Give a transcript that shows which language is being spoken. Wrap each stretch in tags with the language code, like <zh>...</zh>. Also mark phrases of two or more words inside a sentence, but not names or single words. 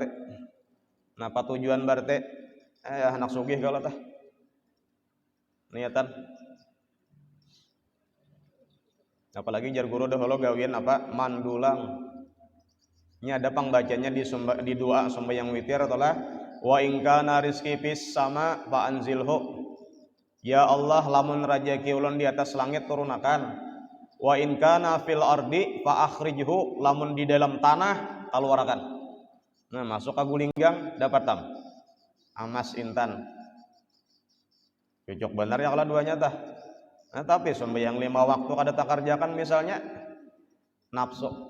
<bjn>Napa tujuan berarti? Anak sugih kalau tah. Niatan. Apalagi jar guru dahulu gawian apa? Mandulang. Ini ada pangbacanya di doa sembahyang witir adalah</bjn> <ar>وإن كان رزقي في السماء فأنزله.</ar> <bjn>Ya Allah lamun rajaki ulun di atas langit turunakan.</bjn> <ar>وإن كان في الأرض فأخرجه</ar> <bjn>lamun di dalam tanah keluarkan. Nah, masuk ke gulinggang dapat tam. Amas intan. Cocok benar ya kalau duanya tah. Nah, tapi sembahyang 5 waktu kada takarjakan misalnya nafsu.</bjn>